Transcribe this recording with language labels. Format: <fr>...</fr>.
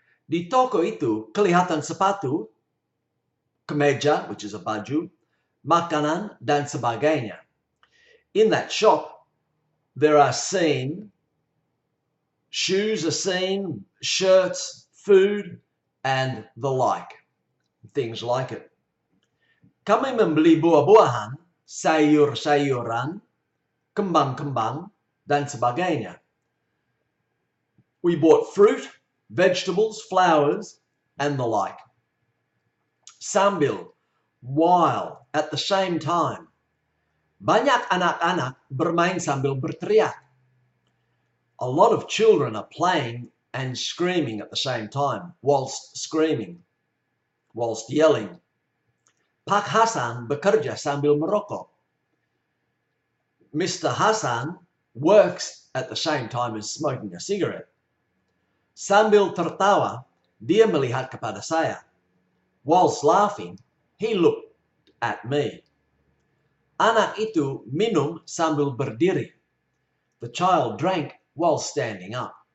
<id>Di toko itu kelihatan sepatu, kemeja,</id> <en>which is a</en> <id>baju, makanan, dan sebagainya.</id> <en>In that shop, there are seen, shoes are seen, shirts, food, and the like. Things like it.</en> <id>Kami membeli buah-buahan, sayur-sayuran, kembang-kembang, dan sebagainya.</id> <en>We bought fruit, vegetables, flowers, and the like. Sambil, while, at the same time.</en> <id>Banyak anak-anak bermain sambil berteriak.</id> <en>A lot of children are playing and screaming at the same time, whilst screaming, whilst yelling.</en> <id>Pak Hasan bekerja sambil merokok. Mr.</id> <en>Hasan works at the same time as smoking a cigarette.</en> <id>Sambil tertawa, dia melihat kepada saya.</id> <en>Whilst laughing, he looked at me.</en> <id>Anak itu minum sambil berdiri.</id> <en>The child drank while standing up.</en>